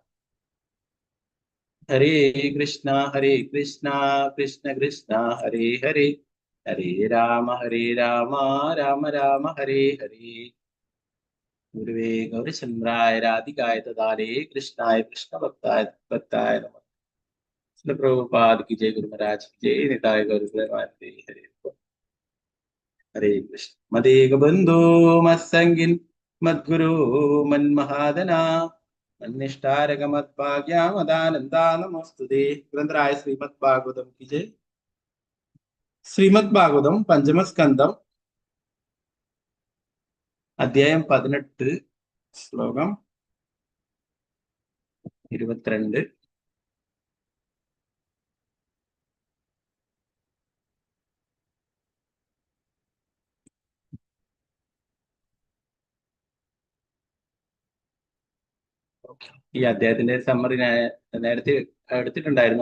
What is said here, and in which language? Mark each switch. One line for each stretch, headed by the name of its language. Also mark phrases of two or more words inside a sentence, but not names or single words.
Sanskrit: ഹരേ കൃഷ്ണ കൃഷ്ണ കൃഷ്ണ ഹരേ ഹരേ, ഹരേ രാമ രാമ രാമ ഹരേ ഹരേ. ഗുരുവേ ഗൗരചന്ദ്രായ രാധികായ തദാലേ കൃഷ്ണായ കൃഷ്ണ ഭക്തായ ഭക്തായ നമഃ.
Hindi: ശ്രീ പ്രഭുപാദ് की जय, गुरु महाराज की जय, निताय गौर प्रेमानंदे हरे.
Sanskrit: ഹരേ കൃഷ്ണ. മദേക ബന്ധു മത്സംഗിൻ മദ്ഗുരു മന്മഹാദന മന്നിഷ്ടാരക മദ്ഭാഗ്യമദാനന്ദാ നമോസ്തുതേ.
Hindi: ഗ്രന്ഥരായ ശ്രീമദ് ഭാഗവതം की जय.
Malayalam: ശ്രീമദ് ഭാഗവതം പഞ്ചമസ്കന്ധം അധ്യായം 18 ശ്ലോകം 22. ഈ അദ്ദേഹത്തിന്റെ സമ്മറി ഞാൻ നേരത്തെ എടുത്തിട്ടുണ്ടായിരുന്നു.